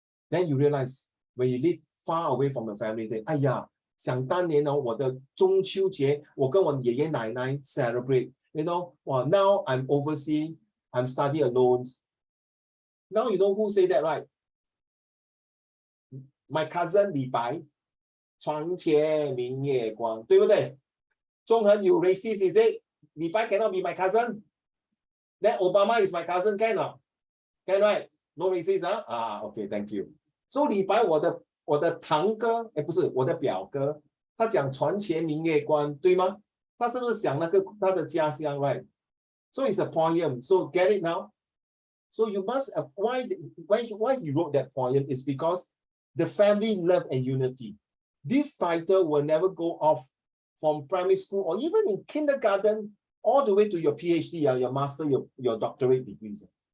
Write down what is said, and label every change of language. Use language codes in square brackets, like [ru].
[en] Then you realize when you live far away from the family, then [zh] 哎呀，想当年哦，我的中秋节，我跟我爷爷奶奶 [en] celebrate. You know, well, now I'm overseas, I'm studying alone. Now you know who say that, right? My cousin [zh] 李白，床前明月光，对不对？ [en] 中恒 you racist, is it? 李白 cannot be my cousin. Then Obama is my cousin, can not? Can, right? No racist, huh? Okay, thank you. [zh] So 李白我的堂哥，不是我的表哥，他讲床前明月光，对吗？他是不是想那个他的家乡 ，right? [en] So it's a poem. So get it now? So you must why he wrote that poem is because the family love and unity. This title will never go off from primary school or even in kindergarten all the way to your PhD, your master, your doctorate degrees.